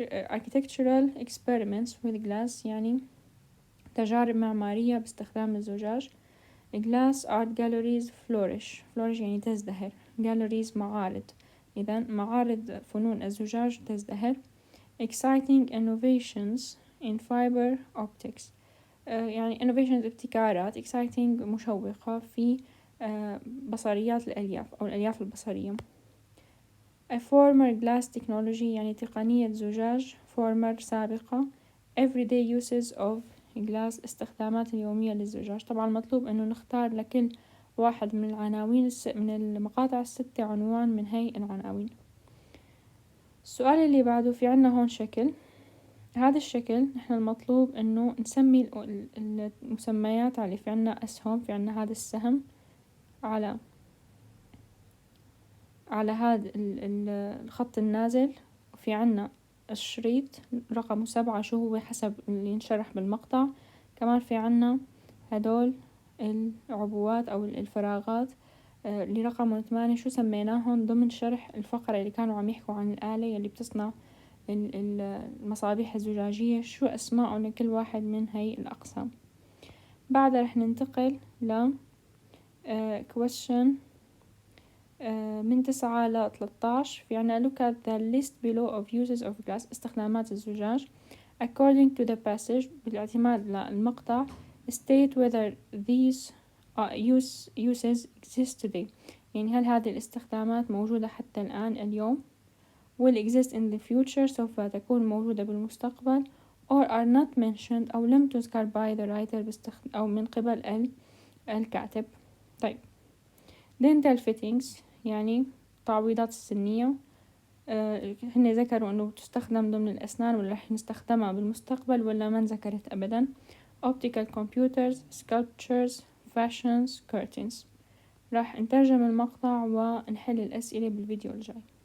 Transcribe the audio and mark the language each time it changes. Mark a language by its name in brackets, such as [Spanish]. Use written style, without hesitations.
[English] Architectural experiments with glass [Arabic] يعني تجارب معمارية باستخدام الزجاج. [English] Glass art galleries flourish [Arabic] يعني تزدهر. galleries معارض، إذا معارض فنون الزجاج تزدهر. [English] Exciting innovations in fiber optics يعني innovations ابتكارات. [Arabic] exciting مشوقة في بصريات الألياف أو الألياف البصرية. [English] A former glass technology [Arabic] يعني تقنية زجاج. [English] former سابقة. everyday uses of glass [Arabic] استخدامات اليومية للزجاج. طبعا مطلوب أنه نختار لكل واحد من العناوين من المقاطع 6 عنوان من هاي العناوين. السؤال اللي بعده في عنا هون شكل. هذا الشكل نحن المطلوب أنه نسمي المسميات عليه. في عنا أسهم، في عنا هذا السهم على هذا الخط النازل، وفي عنا الشريط رقم 7 شو هو حسب اللي ينشرح بالمقطع. كمان في عنا هدول العبوات أو الفراغات اللي رقم 8 شو سميناهم ضمن شرح الفقرة اللي كانوا عم يحكوا عن الآلة اللي بتصنع المصابيح الزجاجية، شو أسماءهم لكل واحد من هاي الأقسام. بعدها رح ننتقل ل question من 9 ل 13. في عنا [English] look at the list below of uses of glass، [Arabic] استخدامات الزجاج. [English] according to the passage، [Arabic] بالاعتماد للمقطع [English] state whether these uses exist today، [Arabic] يعني هل هذه الاستخدامات موجودة حتى الآن اليوم، [English] will exist in the future، [Arabic] سوف تكون موجودة بالمستقبل، [English] or are not mentioned، [Arabic] أو لم تذكر [English] by the writer [Arabic] أو من قبل الكاتب. طيب [English] dental fittings [Arabic] يعني تعويضات السنية، هن ذكروا انه تستخدم ضمن الاسنان ولا رح نستخدمها بالمستقبل ولا ما ذكرت ابدا. [English] optical computers، sculptures، fashions، curtains. [Arabic] راح نترجم المقطع ونحل الاسئلة بالفيديو الجاي.